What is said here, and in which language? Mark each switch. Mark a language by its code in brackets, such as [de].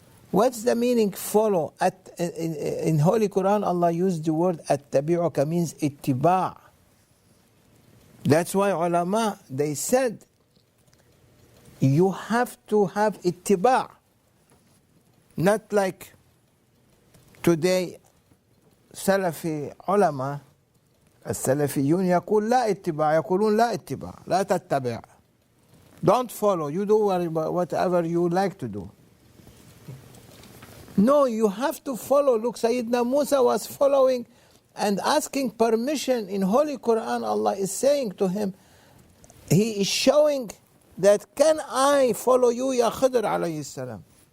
[en] What's the meaning follow? In Holy Quran, Allah used the word أتبعك means ittiba. That's why ulama, they said, you have to have ittiba. Not like today, Salafi ulama, [ar] السلفيون يقول لا اتباع, يقولون لا اتباع, لا تتبع. [en] Don't follow, you do whatever you like to do. No, you have to follow. Look, Sayyidina Musa was following and asking permission. In Holy Quran, Allah is saying to him, He is showing that, can I follow you, Ya Khidr alayhi salam?